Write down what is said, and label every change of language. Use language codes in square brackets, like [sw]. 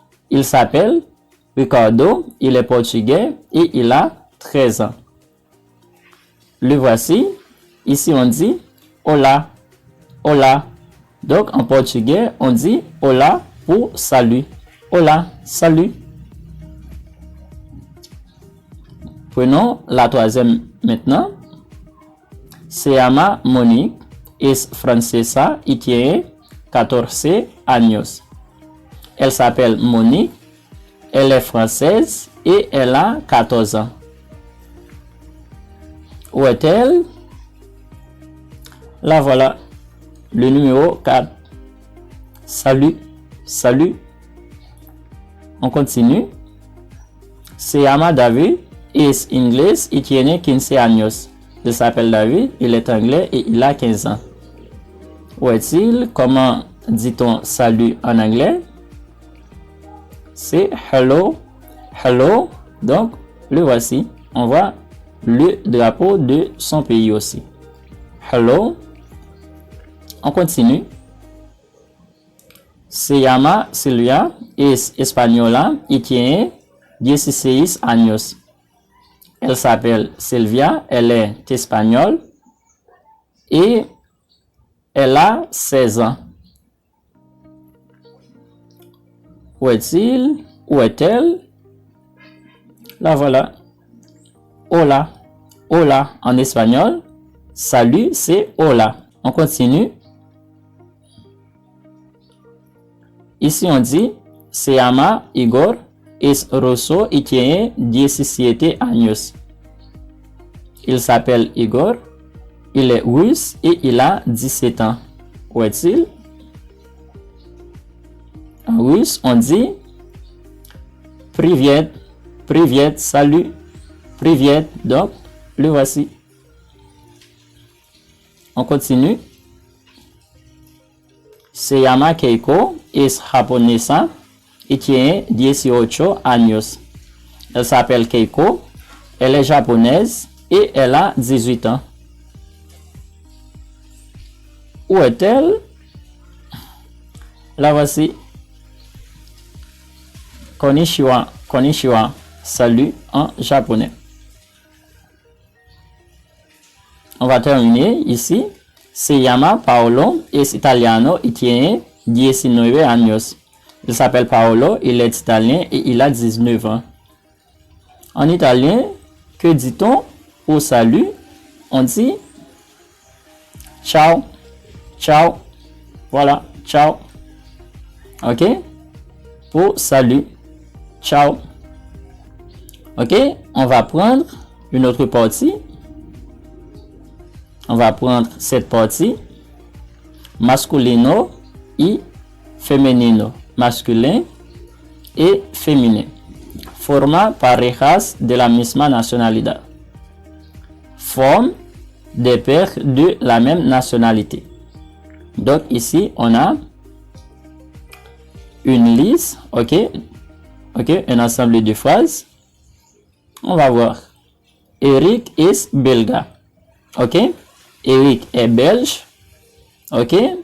[fr] Il s'appelle Ricardo, il est portugais et il a 13 ans. Le voici. Ici, on dit hola, hola. Donc, en portugais, on dit hola pour salut. Hola, salut. Prenons la troisième maintenant. [es] Se llama Monique, es francesa y tiene 14 años. [fr] Elle s'appelle Monique, elle est française et elle a 14 ans. Où est-elle? Là voilà, le numéro 4. Salut, salut. On continue. [es] Se llama David, es inglés y tiene 15 años. [fr] Il s'appelle David, il est anglais et il a 15 ans. Où est-il? Comment dit-on salut en anglais? C'est hello, hello. Donc, le voici. On voit le drapeau de son pays aussi. Hello. On continue. [es] Se llama Silvia, es española y tiene 16 años. [fr] Elle s'appelle Sylvia, elle est espagnole et elle a 16 ans. Où est-il? Où est-elle? Là voilà. Hola. Hola en espagnol. Salut, c'est hola. On continue. Ici, on dit [es] se llama Igor. Es ruso y tiene 17 años. [fr] Il s'appelle Igor, il est russe et il a 17 ans. Où est-il? En russe, on dit Privet, Privet, salut, Privet. Donc, le voici. On continue. [es] Se llama Keiko, es japonesa y tiene 18 años. [fr] Elle s'appelle Keiko, elle est japonaise et elle a 18 ans. Où est-elle? La voici. Konnichiwa. Konnichiwa. Salut en japonais. On va terminer ici. [es] Se llama Paolo, es italiano y tiene 19 años. [fr] Il s'appelle Paolo, il est italien et il a 19 ans. En italien, que dit-on au salut? On dit ciao, ciao. Voilà, ciao. Ok? Pour salut, ciao. Ok? On va prendre une autre partie. On va prendre cette partie. [es] Masculino y femenino. [fr] Masculin et féminin. [es] Forma parejas de la misma nacionalidad. [fr] Forme des paires de la même nationalité. Donc ici, on a une liste, ok, un ensemble de phrases. On va voir. Eric [es] is belga, [fr] ok. Eric est belge, ok.